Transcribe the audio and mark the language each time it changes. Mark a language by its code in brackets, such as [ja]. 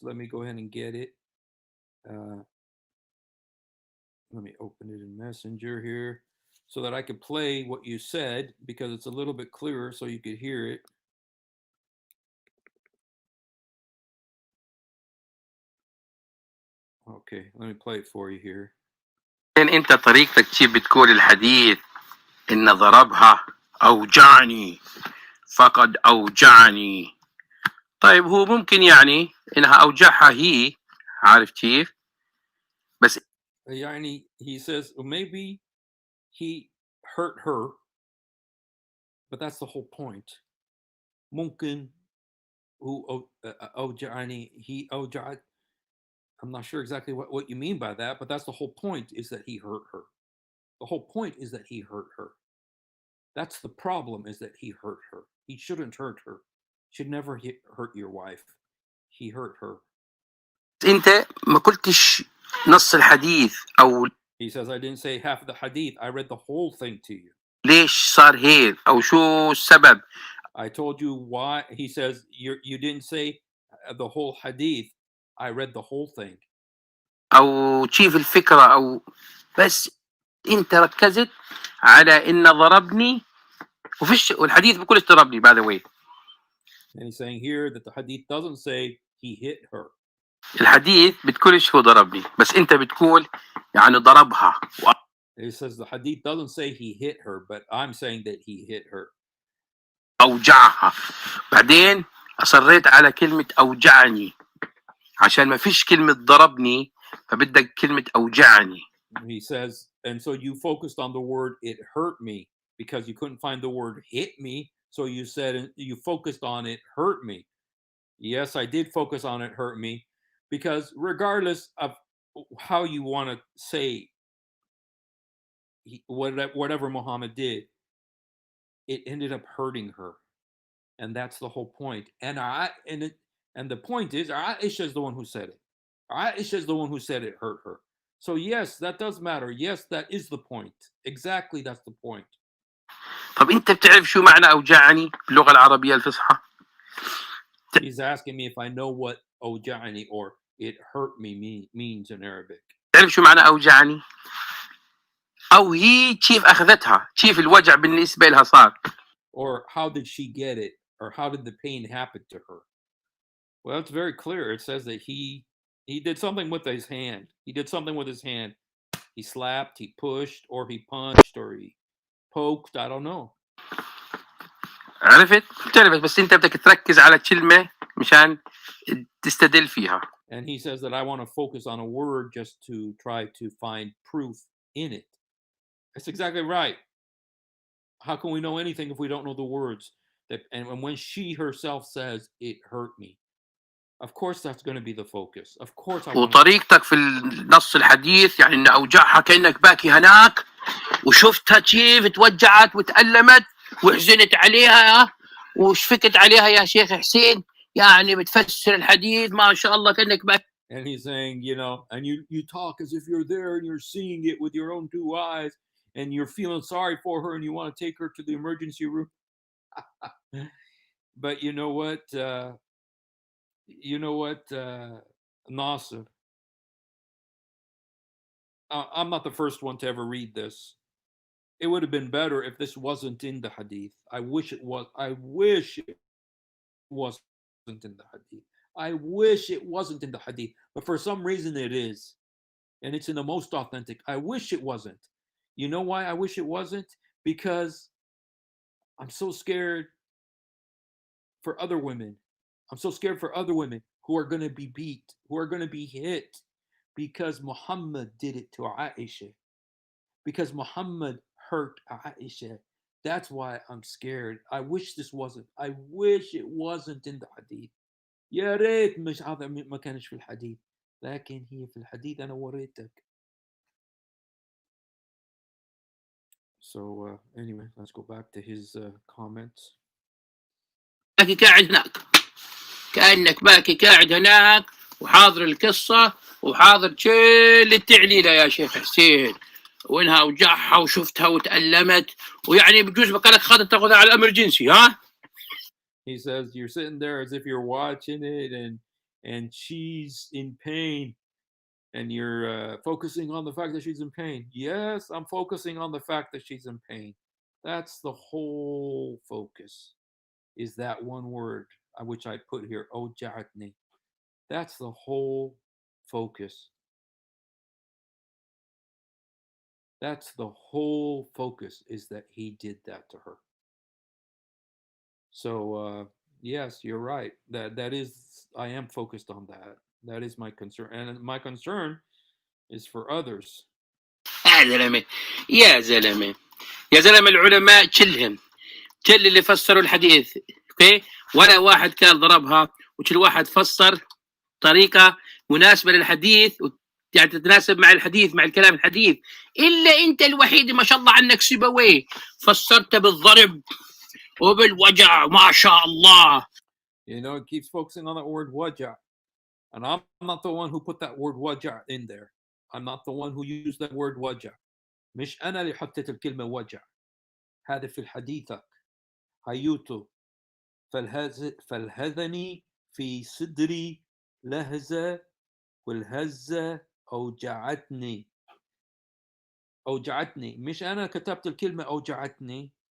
[en] Let me go ahead and get it. Let me open it in Messenger here so that I could play what you said, because it's a little bit clearer so you could hear it. Okay, let me play it for you here. [ar] انت طريقتك تجيب بتقول الحديث ان ضربها اوجعني فقد اوجعني. طيب هو ممكن يعني انها اوجعها هي، عارف كيف؟ بس [en] يعني he says, well, maybe he hurt her, but that's the whole point. [ar] ممكن هو اوجعني, he اوجعت. [en] I'm not sure exactly what you mean by that, but that's the whole point, is that he hurt her. The whole point is that he hurt her. That's the problem, is that he hurt her. He shouldn't hurt her. Should never hurt your wife. He hurt her. [ar] انت ما قلتش نص الحديث او [en] He says, I didn't say half of the hadith. I read the whole thing to you. [ar] ليش صار هيك او شو السبب. [en] I told you why. He says, you didn't say the whole hadith. I read the whole thing. [ar] او كيف الفكرة، او بس انت ركزت على ان ضربني والحديث بكلش ضربني [en] by the way. And he's saying here that the hadith doesn't say he hit her. [ar] الحديث بتقولش هو ضربني، بس انت بتقول يعني ضربها. [en] It says the hadith doesn't say he hit her, but I'm saying that he hit her. [ar] أوجعها. بعدين أصريت على كلمة أوجعني عشان ما فيش كلمة ضربني، فبدك كلمة أوجعني. [en] He says, and so you focused on the word it hurt me because you couldn't find the word hit me. So you said you focused on it hurt me. Yes, I did focus on it hurt me because regardless of how you want to say whatever Muhammad did, it ended up hurting her. And that's the whole point. And the point is Aisha is the one who said it. Aisha is the one who said it hurt her. So yes, that does matter. Yes, that is the point. Exactly, that's the point. [ar] طب أنت بتعرف شو معنى أوجعني باللغة العربية الفصحى؟ [en] He's asking me if I know what أوجعني or it hurt me means in Arabic. [ar] تعرف شو معنى أوجعني؟ أو هي كيف أخذتها؟ كيف الوجع بالنسبة لها صار؟ [en] Or how did she get it? Or how did the pain happen to her? Well, it's very clear. It says that he did something with his hand. He did something with his hand. He slapped, he pushed, or he punched, or he poked. I don't know. [ar] عرفت؟ بتعرف بس أنت بدك تركز على كلمة مشان تستدل فيها. [en] And he says that I want to focus on a word just to try to find proof in it. That's exactly right. How can we know anything if we don't know the words? And when she herself says, it hurt me, of course that's going to be the focus. Of course I want to... [ar] وطريقتك في النص الحديث يعني إن أوجعها كأنك باكي هناك وشفتها كيف توجعت وتألمت وحزنت عليها وشفقت عليها يا شيخ حسين، يعني بتفسر الحديث ما شاء الله كأنك باكي. [en] And he's saying, and you talk as if you're there and you're seeing it with your own two eyes and you're feeling sorry for her and you want to take her to the emergency room. But you know what, Nasser, I'm not the first one to ever read this. It would have been better if this wasn't in the hadith. I wish it was. I wish it wasn't in the hadith. I wish it wasn't in the hadith. But for some reason it is. And it's in the most authentic. I wish it wasn't. You know why I wish it wasn't? Because I'm so scared for other women. I'm so scared for other women who are going to be beat, who are going to be hit, because Muhammad did it to Aisha. Because Muhammad hurt Aisha. That's why I'm scared. I wish this wasn't. I wish it wasn't in the hadith. [ar] يا ريت مش هذا ما كانش في الحديث. لكن هي في الحديث أنا وريتك. [en] So anyway, let's go back to his comments. [ar] باكي قاعد هناك كأنك باكي قاعد هناك وحاضر القصة وحاضر كل التعليلة يا شيخ حسين، وإنها أوجعها وشفتها وتألمت ويعني بجوز بقالك خاطر تاخذها على الأمرجنسي ها؟ [en] He says you're sitting there as if you're watching it and she's in pain and you're focusing on the fact that she's in pain. Yes, I'm focusing on the fact that she's in pain. That's the whole focus, is that one word which I put here, Oja'atni. That's the whole focus. That's the whole focus, is that he did that to her. So yes, you're right. That is, I am focused on that. That is my concern, and my concern is for others. [ar] يا زلمة يا زلمة يا زلمة، العلماء كلهم كل اللي فسروا الحديث اوكي، ولا واحد كان ضربها، وكل واحد فسر طريقة مناسبة للحديث يعني تتناسب مع الحديث مع الكلام الحديث، إلا أنت الوحيد ما شاء الله عنك سيبويه فسرت بالضرب وبالوجع ما شاء الله. [en] It keeps focusing on that word waja. And I'm not the one who put that word waja in there. I'm not the one who used that word waja. [ar] مش أنا اللي حطيت الكلمة وجع. هذا في حديثك. هيوتو فالهذني في صدري لهزة والهزة أوجعتني. أوجعتني، مش أنا كتبت الكلمة أوجعتني.